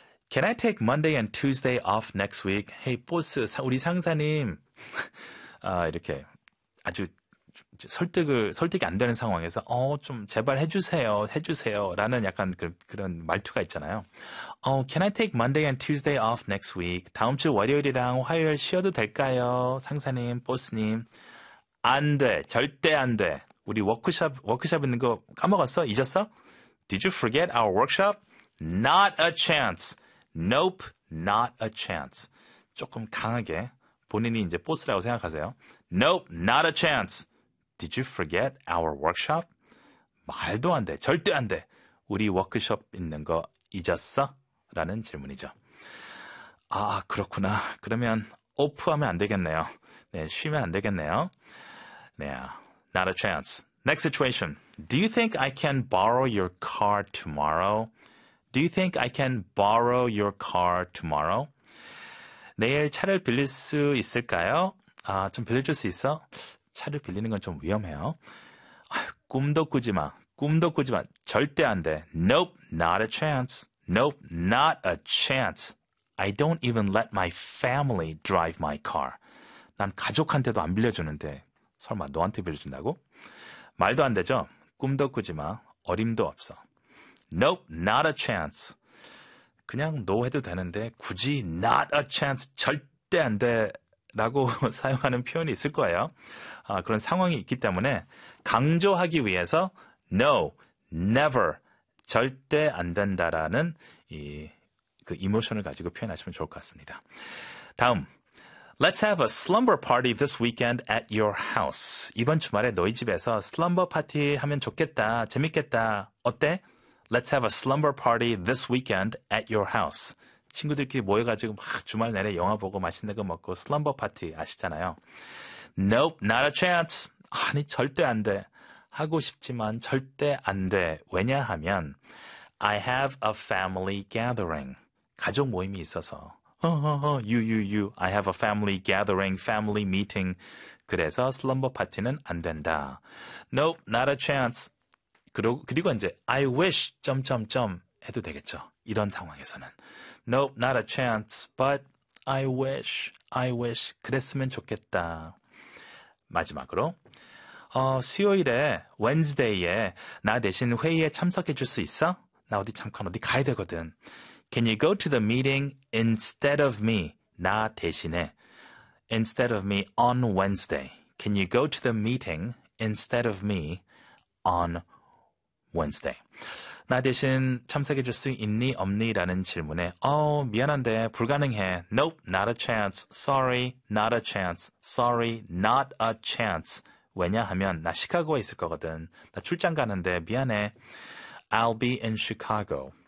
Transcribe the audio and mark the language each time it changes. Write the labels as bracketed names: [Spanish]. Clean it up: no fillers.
[English] Can I take Monday and Tuesday off next week? Hey, boss, [Korean] 우리 상사님 이렇게 아주 설득이 안 되는 상황에서 좀 제발 해주세요 라는 약간 그런 말투가 있잖아요. [English] Can I take Monday and Tuesday off next week? [Korean] 다음 주 월요일이랑 화요일 쉬어도 될까요? 상사님, 보스님. 안 돼. 절대 안 돼. 우리 워크숍 있는 거 까먹었어? 잊었어? [English] Did you forget our workshop? Not a chance. Nope. Not a chance. [Korean] 조금 강하게 본인이 이제 보스라고 생각하세요. [English] Nope. Not a chance. Did you forget our workshop? [Korean] 말도 안 돼. 절대 안 돼. 우리 워크숍 있는 거 잊었어? 라는 질문이죠. 아, 그렇구나. 그러면 오프하면 안 되겠네요. 네, 쉬면 안 되겠네요. 네, [English] not a chance. Next situation. Do you think I can borrow your car tomorrow? Do you think I can borrow your car tomorrow? [Korean] 내일 차를 빌릴 수 있을까요? 아, 좀 빌려줄 수 있어? 차를 빌리는 건 좀 위험해요. 아유, 꿈도 꾸지 마. 꿈도 꾸지 마. 절대 안 돼. [English] Nope, not a chance. Nope, not a chance. I don't even let my family drive my car. [Korean] 난 가족한테도 안 빌려주는데 설마 너한테 빌려준다고? 말도 안 되죠? 꿈도 꾸지 마. 어림도 없어. [English] Nope, not a chance. [Korean] 그냥 no 해도 되는데 굳이 [English] not a chance, [Korean] 절대 안 돼. 라고 사용하는 표현이 있을 거예요. 아, 그런 상황이 있기 때문에 강조하기 위해서 [English] no, never, [Korean] 절대 안 된다라는 그 이모션을 가지고 표현하시면 좋을 것 같습니다. [English] 다음, Let's have a slumber party this weekend at your house. [Korean] 이번 주말에 너희 집에서 슬럼버 파티 하면 좋겠다, 재밌겠다, 어때? [English] Let's have a slumber party this weekend at your house. [Korean] 친구들끼리 모여가지고 막 주말 내내 영화 보고 맛있는 거 먹고 슬럼버 파티 아시잖아요. [English] Nope, not a chance. [Korean] 아니, 절대 안 돼. 하고 싶지만 절대 안 돼. 왜냐하면 [English] I have a family gathering. [Korean] 가족 모임이 있어서 유유유 [English] I have a family gathering, family meeting. [Korean] 그래서 슬럼버 파티는 안 된다. [English] Nope, not a chance. [Korean] 그리고 이제 [English] I wish... [Korean] 점점점 해도 되겠죠. 이런 상황에서는. [English] Nope, not a chance, but I wish. [Korean] 그랬으면 좋겠다. 마지막으로, 수요일에, Wednesday에 나 대신 회의에 참석해 줄 수 있어? 나 잠깐 어디 가야 되거든. [English] Can you go to the meeting instead of me? [Korean] 나 대신에. [English] Instead of me on Wednesday. Can you go to the meeting instead of me on Wednesday? [Korean] 나 대신 참석해 줄 수 있니 없니 라는 질문에 미안한데 불가능해. [English] Nope, not a chance. Sorry, not a chance. Sorry, not a chance. [Korean] 왜냐하면 나 시카고에 있을 거거든. 나 출장 가는데 미안해. [English] I'll be in Chicago.